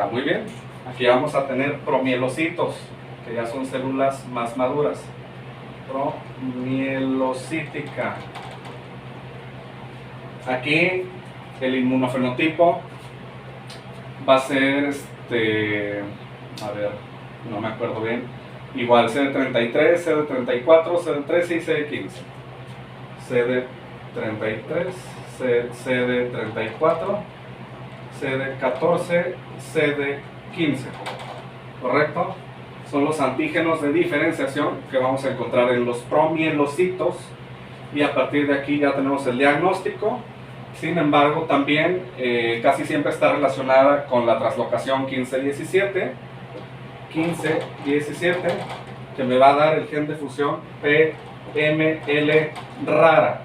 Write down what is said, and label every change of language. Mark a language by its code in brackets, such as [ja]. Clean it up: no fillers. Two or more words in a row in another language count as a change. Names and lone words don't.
[es] Muy bien, aquí vamos a tener promielocitos, que ya son células más maduras. Promielocítica. Aquí el inmunofenotipo va a ser, a ver, no me acuerdo bien, igual CD33, CD34, CD13 y CD15. CD33, CD34, CD14, CD15. ¿Correcto? Son los antígenos de diferenciación que vamos a encontrar en los promielocitos, y a partir de aquí ya tenemos el diagnóstico. Sin embargo, también casi siempre está relacionada con la translocación 15-17, que me va a dar el gen de fusión PML rara.